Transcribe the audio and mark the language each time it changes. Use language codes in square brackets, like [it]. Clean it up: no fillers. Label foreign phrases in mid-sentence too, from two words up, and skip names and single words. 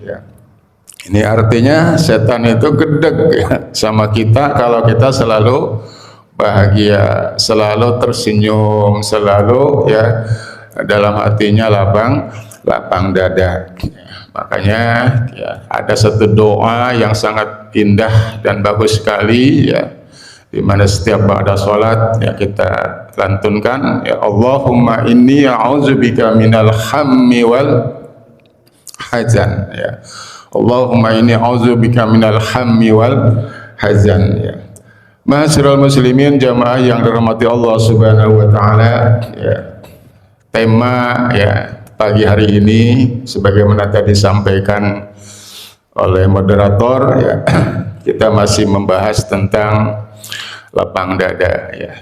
[id] Ini artinya setan itu gedeg sama kita kalau kita selalu bahagia, selalu tersenyum, selalu dalam hatinya lapang dada. Makanya ada satu doa yang sangat indah dan bagus sekali di mana setiap ba'da salat kita lantunkan, [ar] اللهم إني أعوذ بك من الهم والحزن. اللهم إني أعوذ بك من الهم والحزن. معاشر المسلمين, [id] jamaah yang dirahmati [ar] الله سبحانه وتعالى, [id] ya. Tema ya pagi hari ini sebagaimana tadi disampaikan oleh moderator ya, kita masih membahas tentang lapang dada ya.